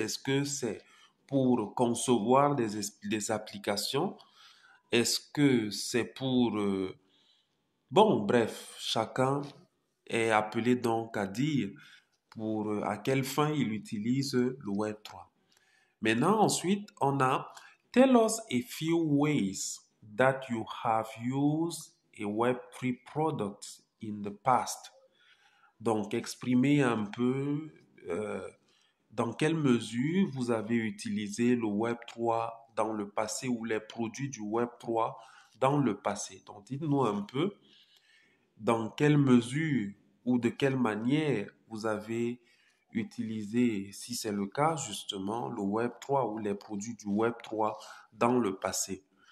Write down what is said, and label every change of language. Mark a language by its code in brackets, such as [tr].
[fr] Est-ce que c'est pour concevoir des applications? Est-ce que c'est pour... Bon, bref, chacun est appelé donc à dire pour à quelle fin il utilise le Web3. Maintenant, ensuite, on a [en] Tell us a few ways that you have used a Web3 product in the past. [fr] Donc, exprimez un peu dans quelle mesure vous avez utilisé le Web3 dans le passé ou les produits du Web3 dans le passé. Donc, dites-nous un peu dans quelle mesure ou de quelle manière vous avez utilisé, si c'est le cas, justement, le Web3 ou les produits du Web3 dans le passé.